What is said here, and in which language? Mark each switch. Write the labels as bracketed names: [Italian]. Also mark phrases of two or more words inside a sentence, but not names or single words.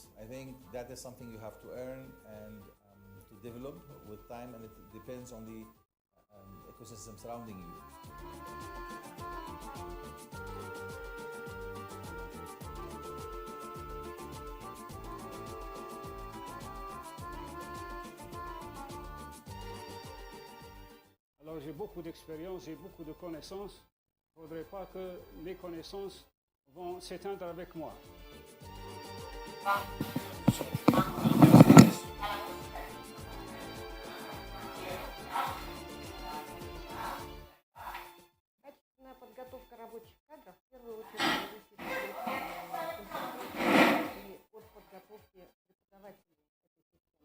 [English] I think that is something you have to earn and to develop with time, and it depends on the ecosystem surrounding you. [French] Alors j'ai beaucoup d'expérience, j'ai beaucoup de connaissances. Il ne faudrait pas que mes connaissances vont s'éteindre avec moi. [Russian] Качественная подготовка рабочих кадров в первую очередь зависит от подготовки преподавателей этой системы.